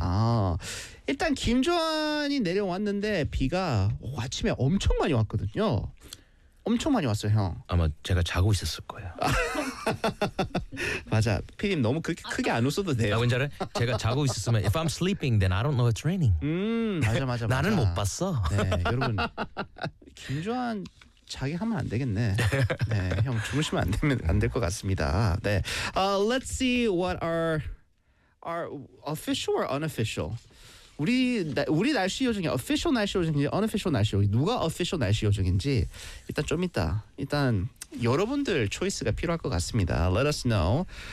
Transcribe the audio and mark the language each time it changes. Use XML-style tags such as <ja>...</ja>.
<ko>아, 일단 김주환이 내려왔는데 비가 아침에 엄청 많이 왔거든요. 엄청 많이 왔어요, 형. 아마 제가 자고 있었을 거예요. 맞아, 피디님 너무 그렇게 크게 안 웃어도 돼요. 나 뭔지 알아? 제가 자고 있었으면</ko> <en>If I'm sleeping, then I don't know it's raining.</en> <ko>맞아, 맞아, 맞아. 나는 못 봤어. 네, 여러분. 김주환 자기 하면 안 되겠네. 네, 형 주무시면 안 되면 안 될 것 같습니다.</ko> <en>네, let's see what our official or unofficial.</en> <ko>우리 날씨 요정이 official 날씨 요정인지 unofficial 날씨 요정인지 누가 official 날씨 요정인지 일단 좀 이따 일단 여러분들 choice가 필요할 것 같습니다.</ko> <en>Let us know.</en>